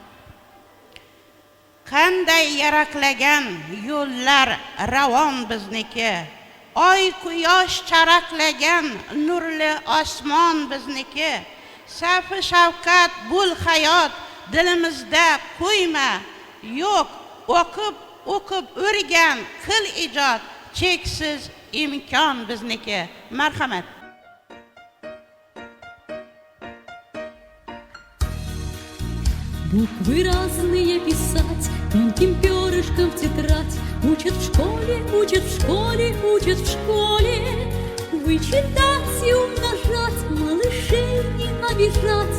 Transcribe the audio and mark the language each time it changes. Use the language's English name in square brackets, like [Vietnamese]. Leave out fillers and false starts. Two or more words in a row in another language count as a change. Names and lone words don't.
[Uzbek] Qanday yaraqlagan yo'llar ravon bizniki, oy quyosh charaqlagan nurli osmon bizniki, safi shavqat bul hayot dilimizda qo'yma, yo'q o'qib o'rgan, qil ijod, cheksiz imkon bizniki. Marhamat. [Russian] Буквы разные писать, тонким перышком в тетрадь. Учат в школе, учат в школе, учат в школе. Вычитать и умножать, малышей не обижать.